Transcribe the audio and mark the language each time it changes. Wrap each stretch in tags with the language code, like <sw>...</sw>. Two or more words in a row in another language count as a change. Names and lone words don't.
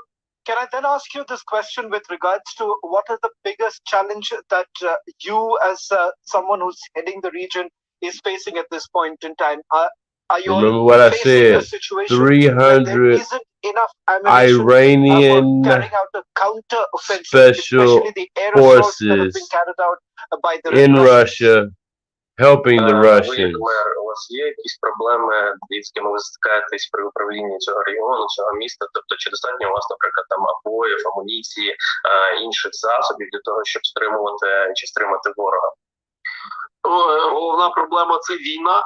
<en>Can I then ask you this question with regards to what is the biggest challenge that you, as someone who's heading the region, is facing at this point in time? Are you Remember what I facing a said? situation where there 300 isn't enough ammunition Iranian for carrying out a counter offensive, special especially the air assaults that have been forces carried out by the in Russians? Russia helping the</en> <uk>Ви, як</uk> <en>Russians.</en> <uk>мер, у вас є якісь проблеми, з якими ви стикаєтесь при управлінні цього регіону, цього міста? Тобто, чи достатньо у вас, наприклад, там обоїв, амуніції, інших засобів для того, щоб стримувати чи стримати ворога? Головна проблема це війна.</uk>